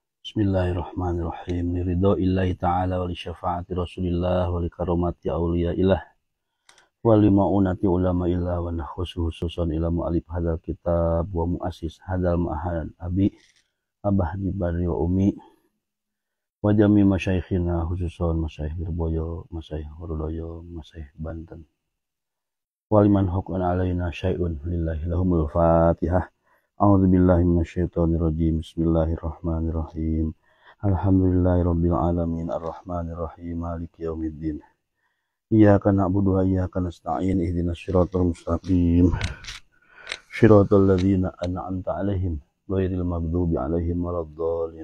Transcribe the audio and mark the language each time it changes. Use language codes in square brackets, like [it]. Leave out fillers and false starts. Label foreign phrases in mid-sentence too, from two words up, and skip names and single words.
[ar] بسم الله الرحمن الرحيم لرضا الله تعالى ولشفاعة رسول الله ولكرامة أولياء الله ولمعونة علماء الله ونخص خصوصا إلى مؤلف هذا الكتاب ومؤسس هذا المعهد أبي أباه ديباري وأمي وجميع مشايخنا خصوصا مشايخ Lirboyo مشايخ Hurdoyo مشايخ Banten ولمن له علينا شيء لله لهم الفاتحة. أعوذ بالله من الشيطان الرجيم بسم الله الرحمن الرحيم. الحمد لله رب العالمين الرحمن الرحيم مالك يوم الدين. إياك نعبد وإياك نستعين اهدنا الصراط المستقيم. صراط الذين أنعمت عليهم غير المغضوب عليهم ولا الضالين.